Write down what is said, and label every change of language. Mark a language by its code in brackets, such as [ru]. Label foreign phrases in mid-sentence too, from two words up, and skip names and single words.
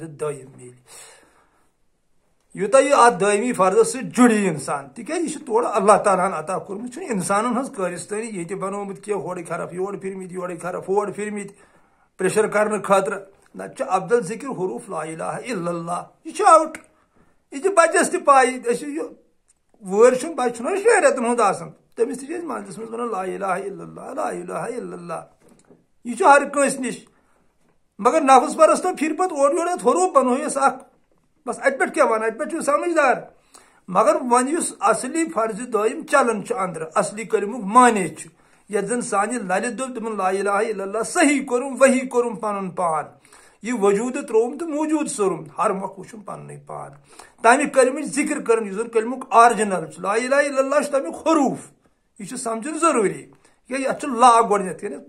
[ks] دٲیِم میلہِ یوٗتاہ یہِ اتھ دٲیمی فرضس سۭتۍ جُڑِ انسان تِکیازِ یہِ چھُ تورٕ اللہ تعالیٰ ہن عطا کوٚرمُت چھُنہٕ انسانن ہٕنٛز کٲرِستٲنی ییٚتہِ بنومُت کینٛہہ ہورٕکۍ حرف یورٕ پھِرمٕتۍ یورٕکۍ حرف ہورٕ پھِرمٕتۍ پریشر کرنہٕ خٲطرٕ نتہٕ چھُ افضل ذِکر حروٗف [ar] لا الہ الا اللہ [ks] یہِ چھُ آوُٹ یہِ چھِ بچس تہِ پاے أسۍ یہِ وٲرۍ چھُنہٕ بچہِ چھُنہ 6 رٮ۪تن ہُنٛد آسان تٔمِس تہِ چھِ أسۍ منٛزس منٛز ونان [ar] لا الہ الا اللہ لا الہ الا اللہ [ks] یہِ چھُ ہر کٲنٛسہِ نِش مگر نفس پرستو پھِرِ پتہٕ اورٕ یورٕ اتھ حروٗف بنٲیِس اکھ بس اتہِ پٮ۪ٹھ کیٛاہ ونان اتہِ پٮ۪ٹھ چھُ سمجھدار مگر وۄنۍ یُس اصلی فرضِ دٲیِم چلان چھُ انٛدرٕ اصلی کلمُک معنے چھُ یتھ زن سانہِ للہِ دوٚپ تِمن [ar] لا الہ الا اللہ [ks] صحیح کوٚرُم وحی کوٚرُم پنُن پان یہِ وجوٗدٕ ترٛووُم تہٕ موٗجوٗد سوٚرُم ہر مۄکھ وٕچھُم پننُے پان تمہِ کلمٕچ ذِکر کران یُس زن کلمُک آرجنل چھُ [ar] لا الہ الا اللہ [ks] چھُ تمیُک حروٗف یہِ چھُ سمجھُن ضروٗری تِکیازِ اتھ چھُ لا گۄڈنیتھ یعنی